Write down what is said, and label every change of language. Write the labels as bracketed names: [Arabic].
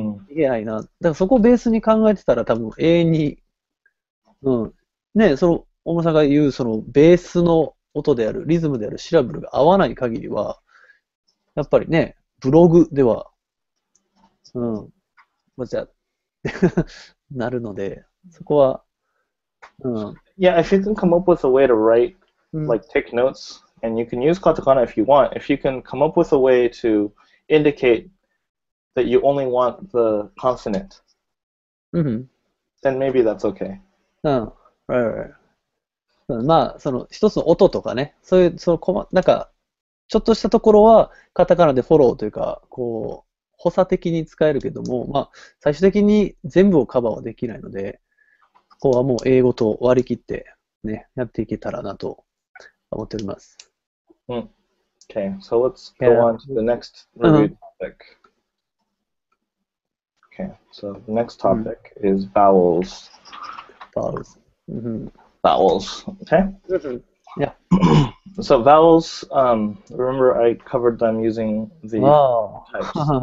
[Japanese] いけないな。だからそこをベースに考えてたら多分永遠にね大村さんが言うそのベースの音であるリズムであるシラブルが合わない限りはやっぱりねブログではじゃなるのでそこは [English] Yeah, if you can come up with a way to write like take notes, and you can use katakana if you want. If you can come up with a way to indicate that you only want the consonant, then maybe that's okay. Right. [Japanese] まあその一つの音とかね、そういうちょっとしたところはカタカナでフォローというか補佐的に使えるけども、まあ最終的に全部をカバーはできないので、ここはもう英語と割り切ってねやっていけたらなと思っております。 [English] Okay, so let's go on to the next review topic. Okay, so the next topic is vowels. Vowels, okay? Yeah. So vowels, remember I covered them using the types.